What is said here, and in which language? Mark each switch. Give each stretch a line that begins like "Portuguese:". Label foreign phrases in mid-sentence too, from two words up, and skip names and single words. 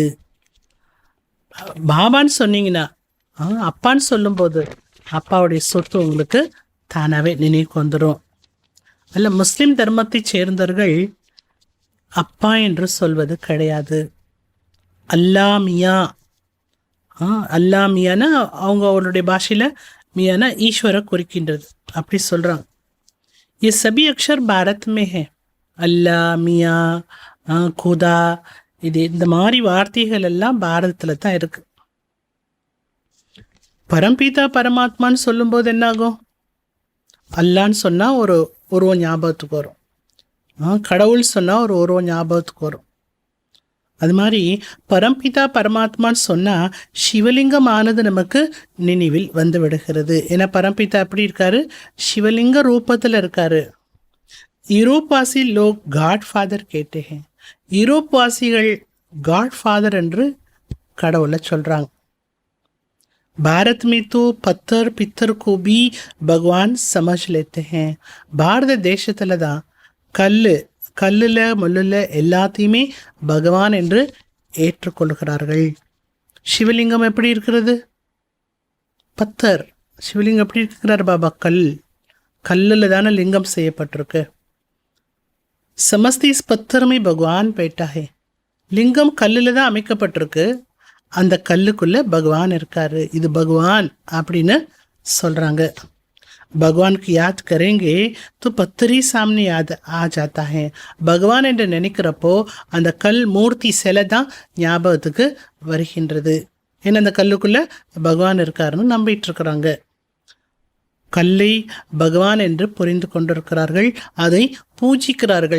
Tamil: பாபான்னு சொன்னீங்கன்னா, அப்பான்னு சொல்லும்போது அப்பாவுடைய சொத்து உங்களுக்கு தானாகவே நினைவுக்கு வந்துடும். அல்ல, முஸ்லிம் தர்மத்தை சேர்ந்தவர்கள் அப்பா என்று சொல்வது கிடையாது. அல்லா மியா. அல்லா மியானா அவங்க அவருடைய பாஷையில் மியானா ஈஸ்வரை குறிக்கின்றது, அப்படி சொல்கிறாங்க.
Hindi: ये सभी अक्षर भारत में है.
Tamil: அல்லா, மியா, குதா, இது இந்த மாதிரி வார்த்தைகள் எல்லாம் பாரதத்தில் தான் இருக்கு. பரம்பிதா பரமாத்மான்னு சொல்லும்போது என்னாகும்? அல்லான்னு சொன்னால் ஒரு உருவம் ஞாபகத்துக்கு வரும். கடவுள் சொன்னால் ஒரு உருவம் ஞாபகத்துக்கு வரும். அது மாதிரி பரம்பிதா பரமாத்மான்னு சொன்னால் சிவலிங்கமானது நமக்கு நினைவில் வந்து விடுகிறது. ஏன்னா பரம்பிதா எப்படி இருக்காரு? சிவலிங்க ரூபத்தில் இருக்காரு.
Hindi: यूरोपवासी लोग
English: God Father
Hindi: कहते.
Tamil: யூரோப்வாசிகள் காட் ஃபாதர் என்று கடவுளை சொல்கிறாங்க.
Hindi: भारत में तो पत्थर पित्तर को भी भगवान समझ लेते हैं.
Tamil: பாரத தேசத்தில் தான் கல்லில் முள்ளில் எல்லாத்தையுமே பகவான் என்று ஏற்றுக்கொள்கிறார்கள். சிவலிங்கம் எப்படி இருக்கிறது? பத்தர். சிவலிங்கம் எப்படி இருக்கிறார்? பாபா கல்லில் தானே லிங்கம் செய்யப்பட்டிருக்கு.
Hindi: समझते इस पत्थर में भगवान बैठा है.
Tamil: லிங்கம் கல்லில் தான் அமைக்கப்பட்டிருக்கு, அந்த கல்லுக்குள்ளே பகவான் இருக்காரு. இது பகவான் அப்படின்னு சொல்கிறாங்க.
Hindi: भगवान की याद करेंगे तो पत्थर ही सामने याद आ जाता है.
Tamil: பகவான் என்று நினைக்கிறப்போ அந்த கல் மூர்த்தி சிலை தான் ஞாபகத்துக்கு வருகின்றது. ஏன்னா அந்த கல்லுக்குள்ளே பகவான் இருக்காருன்னு நம்பிட்டு இருக்கிறாங்க. கல்லை பகவான் என்று புரிந்து கொண்டிருக்கிறார்கள், அதை பூஜிக்கிறார்கள்.